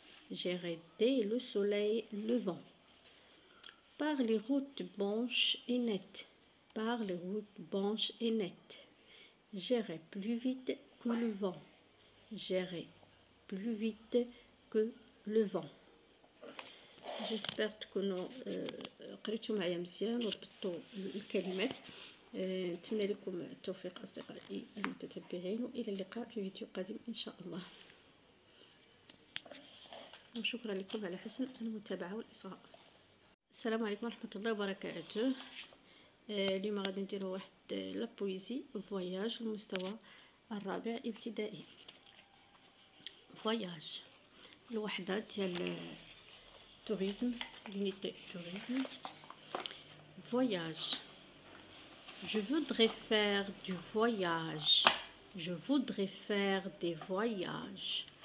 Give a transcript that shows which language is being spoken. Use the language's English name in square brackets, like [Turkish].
[French] J'irai dès le soleil levant. Par les routes blanches et nettes. Par les routes blanches et nettes. J'irai plus vite que le vent. J'irai plus vite que le vent. J'espère [Arabic] تكونوا قريتوا معايا مزيان وربطوا الكلمات. نتمنى لكم التوفيق أصدقائي المتتبعين، وإلى اللقاء في فيديو قادم إن شاء الله. وشكرا لكم على حسن المتابعة والإصغاء. السلام عليكم ورحمة الله وبركاته. اليوم غادي نديرو واحد [French] لابويزي فواياج [Arabic] المستوى الرابع ابتدائي. [French] فواياج [Arabic] الوحدة ديال [French] tourisme, l'unité tourisme. Voyage. Je voudrais faire du voyage. Je voudrais faire des voyages.